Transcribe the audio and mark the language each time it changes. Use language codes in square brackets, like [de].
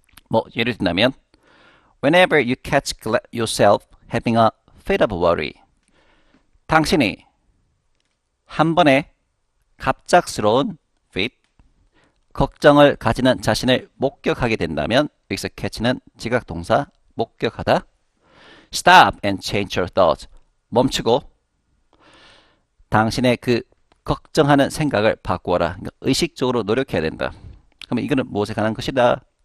[ko] 뭐 예를 든다면 [en] Whenever you catch yourself having a fit of worry, [ko] 당신이 한 번에 갑작스러운 fit, 걱정을 가지는 자신을 목격하게 된다면 여기서 catch는 지각동사 목격하다. [en] Stop and change your thoughts. [ko] 멈추고 당신의 그 걱정하는 생각을 바꾸어라. 그러니까 의식적으로 노력해야 된다. 그러면 이거는 무엇에 관한 것이다?